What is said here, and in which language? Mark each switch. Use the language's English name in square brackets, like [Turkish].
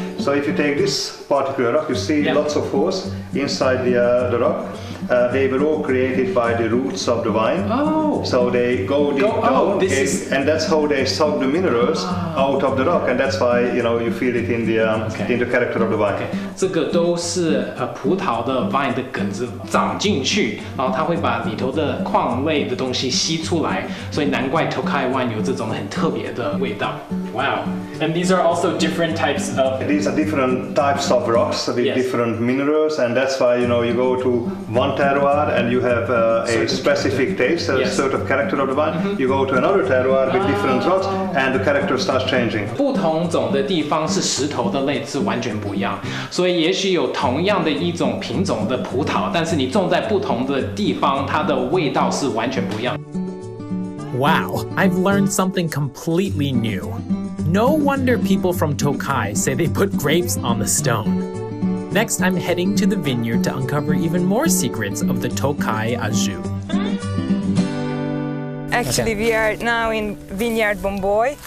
[English] So if you take this particular rock, you see lots of holes inside the rock. They were all created by the roots of the vine. Oh. So they go deep down, and that's how they suck the minerals out of the rock, and that's why you feel it in the character of the vine. [Chinese] 这个都是葡萄的 vine 的梗子长进去，然后它会把里头的矿类的东西吸出来，所以难怪 Tokaji wine 有这种很特别的味道。 [English] Wow. And these are also different types of. These are different types of rocks with different minerals, and that's why you go to one terroir and you have a specific taste, a certain character of the vine. You go to another terroir with different rocks, and the character starts changing. [Chinese] 不同种的地方是石头的类是完全不一样，所以也许有同样的一种品种的葡萄，但是你种在不同的地方，它的味道是完全不一样。 [English] Wow, I've learned something completely new. No wonder people from Tokaji say they put grapes on the stone. Next, I'm heading to the vineyard to uncover even more secrets of the Tokaji Aju. Actually, we are now in Vineyard Bomboy.